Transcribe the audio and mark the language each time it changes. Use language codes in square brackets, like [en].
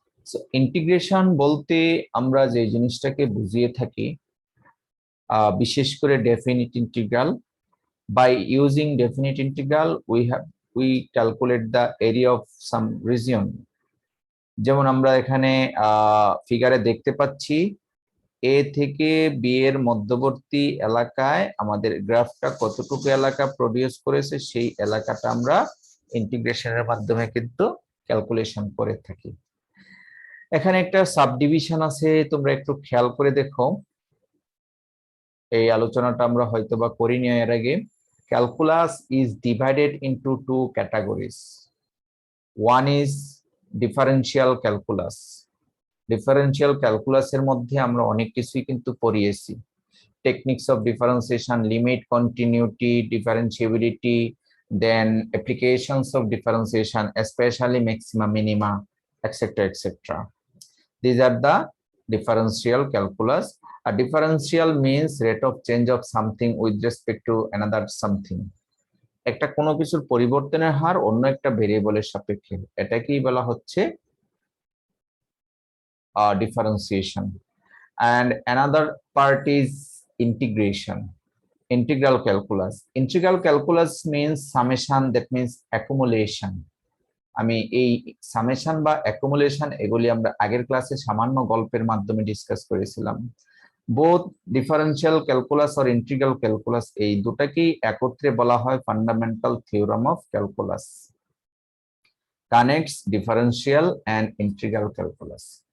[en] So integration [bn] বলতে আমরা যে জিনিসটাকে বুঝিয়ে থাকি, বিশেষ করে [en] definite integral, by using definite integral we calculate the area of some region. [bn] যেমন আমরা এখানে ফিগারে দেখতে পাচ্ছি, এ থেকে বি এর মধ্যবর্তী এলাকায় আমাদের গ্রাফটা কতটুকু এলাকা প্রডিউস করেছে, সেই এলাকাটা আমরা ইন্টিগ্রেশনের মাধ্যমে কিন্তু ক্যালকুলেশন করে থাকি। এখানে একটা সাবডিভিশন আছে, তোমরা একটু খেয়াল করে দেখো। এই আলোচনাটা আমরা হয়তোবা করিনি এর আগে। [en] Calculus is divided into two categories. One is differential calculus. [bn] Differential calculus এর মধ্যে আমরা অনেক কিছুই কিন্তু পড়িয়েছি। [en] Techniques of differentiation, limit, continuity, differentiability, then applications of differentiation, especially maxima, minima, etc., etc. These are the differential calculus. A differential means rate of change of something with respect to another something. [bn] একটা কোনো কিছুর পরিবর্তনের হার অন্য একটা ভেরিয়েবলের সাপেক্ষে, এটাকেই বলা হচ্ছে differentiation. [en] And another part is integration, integral calculus. Integral calculus means summation, that means accumulation. [bn] আমি এই সামেশন বা অ্যাকুমুলেশন এগুলি আমরা আগের ক্লাসে সামান্য গল্পের মাধ্যমে ডিসকাস করেছিলাম। বোথ ডিফারেন্সিয়াল ক্যালকুলাস আর ইন্টিগ্রাল ক্যালকুলাস, এই দুটাকেই একত্রে বলা হয় fundamental theorem of calculus, [en] Connects differential and integral calculus.